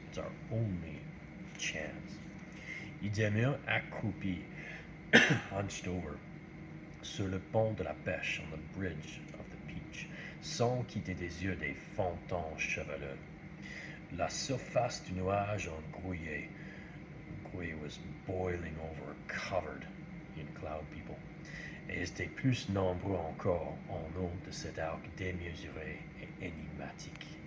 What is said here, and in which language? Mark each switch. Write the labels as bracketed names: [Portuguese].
[English] It's our only chance. [French] Il demeura accroupi, [English] hunched over, [French] sur le pont de la pêche, [English] on the bridge of the peach, [French] sans quitter des yeux des fantômes cheveleux. La surface du nuage en grouillait. Le grouille [English] was boiling over, covered in cloud people. [French] Et ils étaient plus nombreux encore en eau de cet arc démesuré et énigmatique.